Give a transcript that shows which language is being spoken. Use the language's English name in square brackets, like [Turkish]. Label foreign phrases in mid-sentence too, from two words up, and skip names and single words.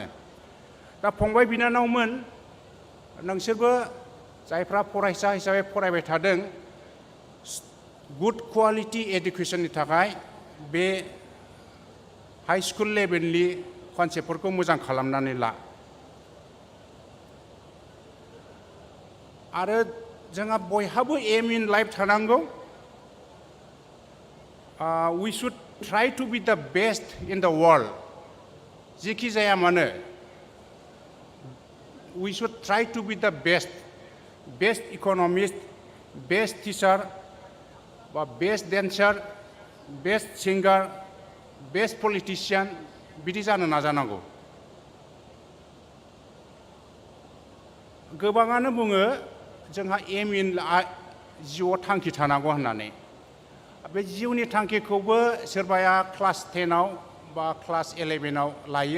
[Bodo] दा फंबाय बिनानावमोन, नोंसोरबो जायफ्रा फरायसा हिसाबै फरायबाय थादों, [English] good quality [Bodo] एडुकेशननि थाखाय बे [English] high school [Bodo] लेभेलनि कनसेप्टफोरखौ मोजां खालामनानै ला। आरो जोंहा बयहाबो [English] aim in life [Bodo] थानांगौ। [English] We should try to be the best in the world. [Bodo] जेखि जाया मानो [English] we should try to be the best economist, best teacher, बा best dancer, best singer, best politician [Bodo] बिदि जानो नाजानांगौ। गोबाङानो बुङो जोंहा [English] aim in [Bodo] जिउआव थांखि थानांगौ होननानै। बे जिउनि थांखिखौबो सोरबाया क्लास 10 बा क्लास 11 लायो।